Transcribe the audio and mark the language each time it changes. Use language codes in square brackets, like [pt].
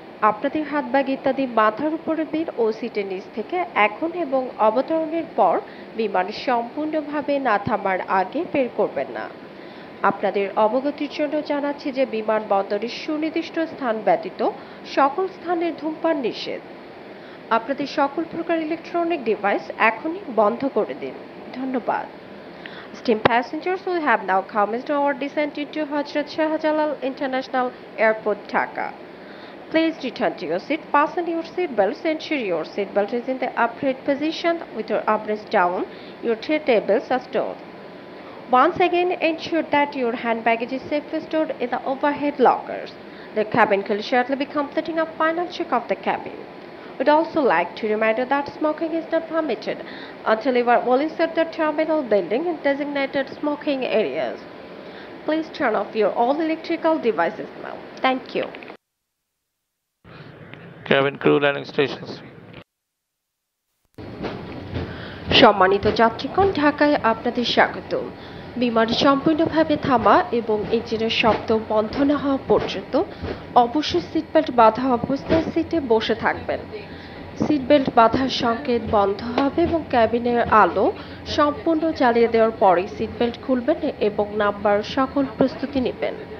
[bn] আপনাদের হাত ব্যাগ ইত্যাদি মাথার উপরে দিন ও সিটের নিচ থেকে এখন এবং অবতরণের পর বিমান সম্পূর্ণভাবে না থামার আগে বের করবেন না। আপনাদের অবগতির জন্য জানাচ্ছি যে বিমানবন্দরের সুনির্দিষ্ট স্থান ব্যতীত সকল স্থানের ধূমপান নিষেধ। আপনাদের সকল প্রকার ইলেকট্রনিক ডিভাইস এখনই বন্ধ করে দিন। ধন্যবাদ। [en] Esteemed passengers, we have now commenced our descent into Hazrat Shahjalal International Airport, Dhaka. Please return to your seat, fasten your seat belts, ensure your seat belt is in the upright position with your armrest down, your tray tables are stored. Once again, ensure that your hand baggage is safely stored in the overhead lockers. The cabin crew will shortly be completing a final check of the cabin. We'd also like to remind you that smoking is not permitted until you are well inside the terminal building in designated smoking areas. Please turn off your all electrical devices now. Thank you. Cabin crew landing stations. [bn] সম্মানিত যাত্রীগণ, ঢাকায় আপনাদের স্বাগত। বিমান সম্পূর্ণভাবে থামা এবং ইঞ্জিনের শব্দ বন্ধ না হওয়া পর্যন্ত অবশ্যই সিট বেল্ট বাঁধা অবস্থায় সিটে বসে থাকবেন। সিট বেল্ট বাঁধার সংকেত বন্ধ হবে এবং ক্যাবিনের আলো সম্পূর্ণ জ্বালিয়ে দেওয়ার পরেই সিট বেল্ট খুলবেন এবং নামবার সকল প্রস্তুতি নেবেন।